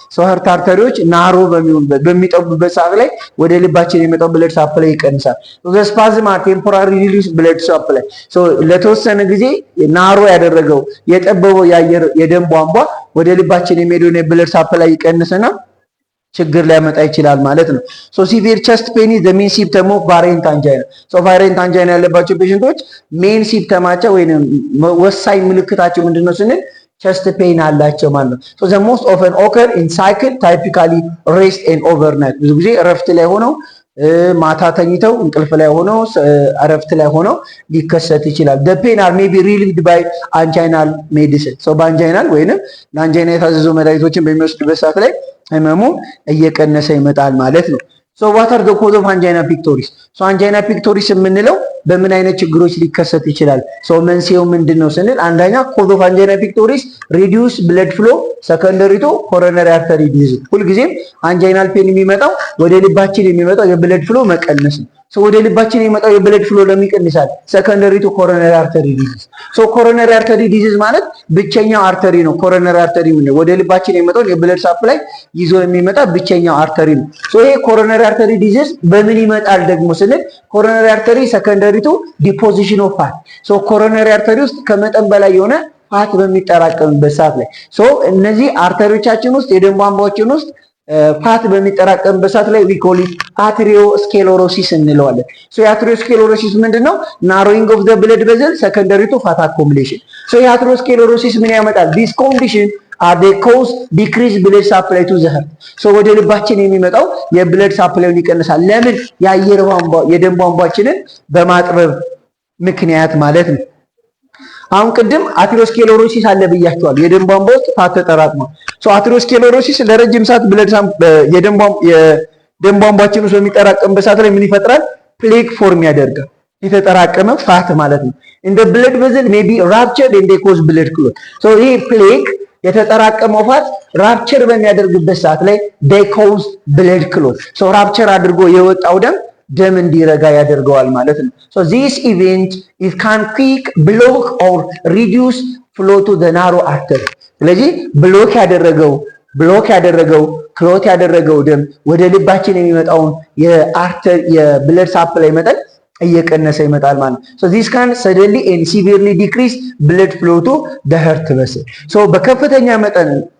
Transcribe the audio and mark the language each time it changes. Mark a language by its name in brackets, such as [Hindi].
[Amharic] so heart arteryዎች ናሮ በሚጠቡበት ሰዓት ላይ ወደ ልባችን የሚመጣው ብለድ ሳፕላይ ይቀንሳል። [English] so the spasm are temporary release blood supply. [Amharic] so ለተወሰነ ጊዜ ናሮ ያደረገው የጠበበው የደም ቧንቧ ወደ ልባችን የሚሄደው የብለድ ሳፕላይ ይቀንስና ችግር ሊያመጣ ይችላል ማለት ነው። [English] so severe chest pain is the main symptom of variant angina. [Amharic] so variant angina ያለባቸው ፔሸንቶች ሜን ሲምፕተማቸው ወይንም ወሳኝ ምልክታቸው ምንድነው ስንል chest pain አላቸው ማለት ነው። [English] so the most often occur in cycle typically rest and overnight. [Amharic] ብዙ ጊዜ እረፍት ላይ ሆነው ማታ ተኝተው እንቅልፍ ላይ ሆነው እረፍት ላይ ሆነው ሊከሰት ይችላል። [English] the pain are maybe relieved by anginal medicine. [Amharic] so በአንጃይናል ወይንም ለአንጃይና የታዘዙ መድኃኒቶችን በሚወስዱበት ሰዓት ላይ ህመሙ እየቀነሰ ይመጣል ማለት ነው። [English] so what are the cause of angina pectoris? [Amharic] so angina pectoris የምንለው በምን አይነት ችግሮች ሊከሰት ይችላል? so መንስኤው ምንድነው ስንል አንደኛ [English] cause of angina pectoris reduce blood flow secondary to coronary artery disease. [Amharic] ሁልጊዜም አንጃይናል ፔን የሚመጣው ወደ ልባችን የሚመጣው የብለድ ፍሎ መቀነስ ነው። so ወደ ልባችን የሚመጣው የብለድ ፍሎ ለሚቀንሳል [English] secondary to coronary artery disease. [Amharic] so [English] coronary artery disease ማለት ብቸኛው አርተሪ ነው። coronary artery ምን ወደ ልባችን የሚመጣው የብለድ ሳፕላይ ይዞ የሚመጣ ብቸኛው አርተሪ ነው። so ይሄ coronary artery disease በምን ይመጣል ደግሞ ስንል coronary artery secondary to deposition of fat. [Amharic] so coronary artery ውስጥ ከመጠን በላይ የሆነ ፋት በሚጠራቀምበት ሰዓት ላይ so እነዚህ አርተሪዎቻችን ውስጥ የደም ቧንቧዎችን ውስጥ ፋት በሚጠራቀምበት ሰዓት ላይ [English] we call it atherosclerosis [Amharic] እንለዋለን። so atherosclerosis ምንድነው? [English] narrowing of the blood vessel secondary to fat accumulation. [Amharic] so atherosclerosis ምን ያመጣል? [English] this condition are they cause decrease blood supply to the heart. [Amharic] so ወደ ልባችን የሚመጣው የብለድ ሳፕላይን ይቀንሳል። ለምን? የአየር ቧንቧ የደም ቧንቧችንን በማጥበብ ምክንያት ማለት ነው። አሁን ቅድም አቴሮስክሌሮሲስ አለ ብያችኋለሁ። የደም ቧንቧ ውስጥ ፋት ተጠራቅሟል። ሶ አቴሮስክሌሮሲስ ለረጅም ሰዓት የደም ቧንቧችን ውስጥ በሚጠራቀምበት ሰዓት ላይ ምን ይፈጥራል? ፕሌክ ፎርም ያደርጋል። የተጠራቀመ ፋት ማለት ነው። [English] in the blood vessel may be ruptured and they cause blood clot. [Amharic] so ይሄ ፕሌክ የተጠራቀመው ፋት ራፕቸር በሚያደርግበት ሰዓት ላይ [English] they cause blood clot. [Amharic] so ራፕቸር አድርጎ የወጣው ደም እንዲረጋ ያደርገዋል ማለት ነው። [English] so this event it can quick block or reduce flow to the narrow artery. [Amharic] ስለዚህ ብሎክ ያደረገው ክሎት ያደረገው ደም ወደ ልባችን የሚመጣውን የብለድ ሳፕላይ መጠን እየቀነሰ ይመጣል ማለት ነው። [English] so this can suddenly and severely decrease blood flow to the heart vessel. [Amharic] so በከፍተኛ መጠን